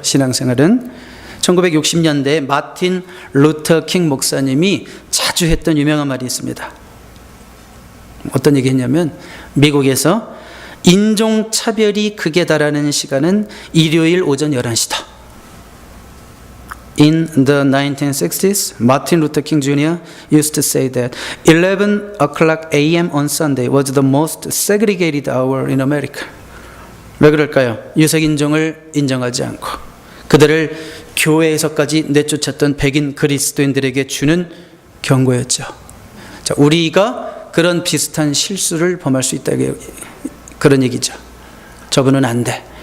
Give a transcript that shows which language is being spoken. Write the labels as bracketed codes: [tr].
[ko] 신앙생활은 1960년대에 마틴 루터 킹 목사님이 자주 했던 유명한 말이 있습니다. 어떤 얘기 했냐면, 미국에서 인종차별이 극에 달하는 시간은 일요일 오전 11시다. [en] In the 1960s, Martin Luther King Jr. used to say that 11 o'clock a.m. on Sunday was the most segregated hour in America. [ko] 왜 그럴까요? 유색인종을 인정하지 않고 그들을 교회에서까지 내쫓았던 백인 그리스도인들에게 주는 경고였죠. 자, 우리가 그런 비슷한 실수를 범할 수 있다, 그런 얘기죠. 저분은 안 돼.